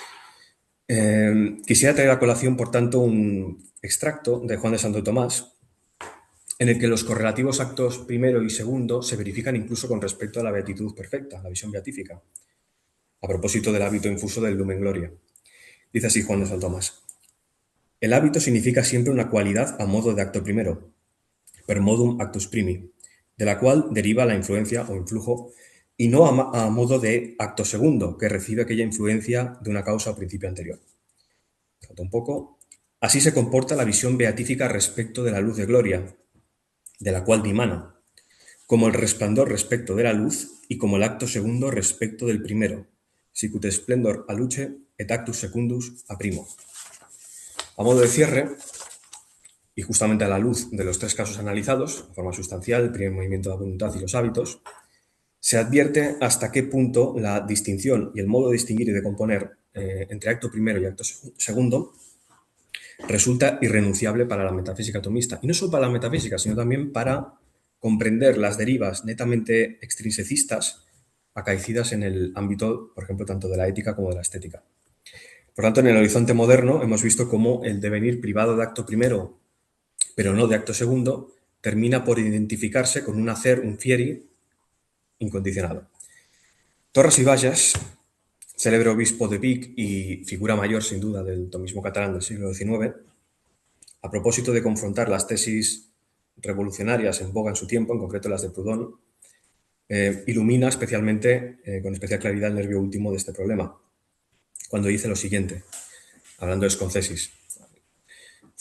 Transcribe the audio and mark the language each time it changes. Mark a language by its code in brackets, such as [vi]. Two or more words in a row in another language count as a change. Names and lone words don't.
[es] quisiera traer a colación, por tanto, un extracto de Juan de Santo Tomás, en el que los correlativos actos primero y segundo se verifican incluso con respecto a la beatitud perfecta, la visión beatífica, a propósito del hábito infuso del [la] Lumen Gloria. [es] Dice así Juan de Santo Tomás: el hábito significa siempre una cualidad a modo de acto primero, [la] per modum actus primi, [es] de la cual deriva la influencia o influjo, y no a modo de acto segundo, que recibe aquella influencia de una causa o principio anterior. Un poco. Así se comporta la visión beatífica respecto de la luz de gloria, de la cual dimana, como el resplandor respecto de la luz y como el acto segundo respecto del primero, [la] sicut splendor aluce et actus secundus a primo. [es] A modo de cierre, y justamente a la luz de los tres casos analizados, de forma sustancial, el primer movimiento de la voluntad y los hábitos, se advierte hasta qué punto la distinción y el modo de distinguir y de componer entre acto primero y acto segundo resulta irrenunciable para la metafísica atomista. Y no solo para la metafísica, sino también para comprender las derivas netamente extrinsecistas acaecidas en el ámbito, por ejemplo, tanto de la ética como de la estética. Por tanto, en el horizonte moderno hemos visto cómo el devenir privado de acto primero, pero no de acto segundo, termina por identificarse con un hacer, un fieri, incondicionado. Torras y Bages, célebre obispo de Vic y figura mayor, sin duda, del tomismo catalán del siglo XIX, a propósito de confrontar las tesis revolucionarias en boga en su tiempo, en concreto las de Proudhon, ilumina especialmente, con especial claridad, el nervio último de este problema, cuando dice lo siguiente, hablando de Sconcesis.